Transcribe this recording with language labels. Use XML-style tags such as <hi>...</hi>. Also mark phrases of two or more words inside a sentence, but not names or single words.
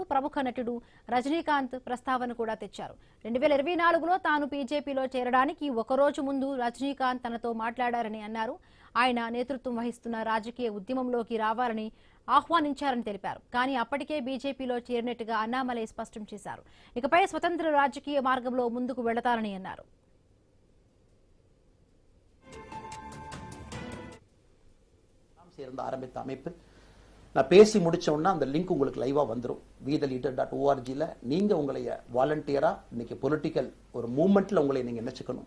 <te>ప్రముఖ నటుడు రజనీకాంత్ ప్రస్తావన కూడా తెచ్చారు. 2024లో తాను బీజేపీలో చేరడానికి ఒకరోజు ముందు రజనీకాంత్ తనతో మాట్లాడారని అన్నారు. ఆయన నేతృత్వం వహిస్తున్న రాజకీయ ఉద్యమంలోకి రావాలని ఆహ్వానించారని తెలిపారు. కానీ అప్పటికే బీజేపీలో చేరినట్టుగా అన్నామలై స్పష్టం చేశారు. ఇకపై స్వతంత్ర రాజకీయ మార్గంలో ముందుకు వెళతారని అన్నారు.</te> <ta>சேர்ந்து ஆரம்பித்த அமைப்பு நான் பேசி முடிச்சோன்னா அந்த லிங்க் உங்களுக்கு லைவா வந்துடும். wetheLeader.org நீங்க உங்களை வாலண்டியரா இன்னைக்கு பொலிட்டிக்கல் ஒரு மூவ்மெண்ட்ல உங்களை நீங்க நினைச்சுக்கணும்.</ta>